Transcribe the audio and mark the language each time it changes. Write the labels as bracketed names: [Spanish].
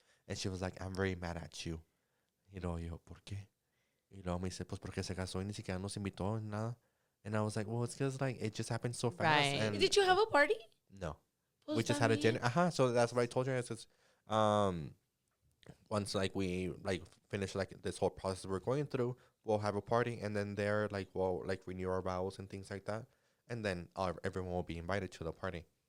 [English] And she was like, I'm very mad at you. [Spanish] Y luego yo, ¿por qué? Y luego me dice, pues porque se casó y ni siquiera nos invitó ni nada. [English] And I was like, well, it's because, like, it just happened so fast. Right. And did you have a party? No. We just had a dinner. So that's what I told her. I said, once like we like finish like this whole process we're going through, we'll have a party, and then there like we'll like renew our vows and things like that, and then everyone will be invited to the party.